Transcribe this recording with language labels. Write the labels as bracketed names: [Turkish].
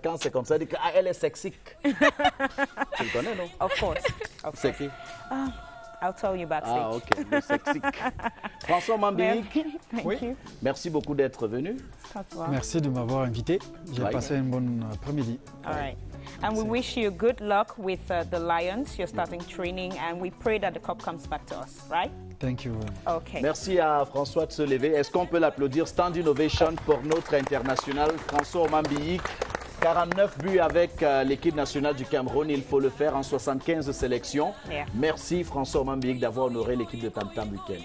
[French] Quand c'est comme ça, il dit que ah, elle est sexy. Tu le connais, non? [English] Of course. [French] C'est qui? [English] I'll tell you backstage. [French] Ah, ok, le sexy. François Mambinik, oui. Merci beaucoup d'être venu. Merci de m'avoir invité. J'ai passé un bon après-midi. [English] All right. And we wish you good luck with the Lions. You're starting training, and we pray that the cup comes back to us, right? Thank you. Okay. [French] Merci à François de se lever. Est-ce qu'on peut l'applaudir? Stand Innovation pour notre international François Mambiik. 49 buts avec l'équipe nationale du Cameroun. Il faut le faire en 75 sélections. [English] Yeah. [French] Merci François Mambiik d'avoir honoré l'équipe de Tam Tam Weekend.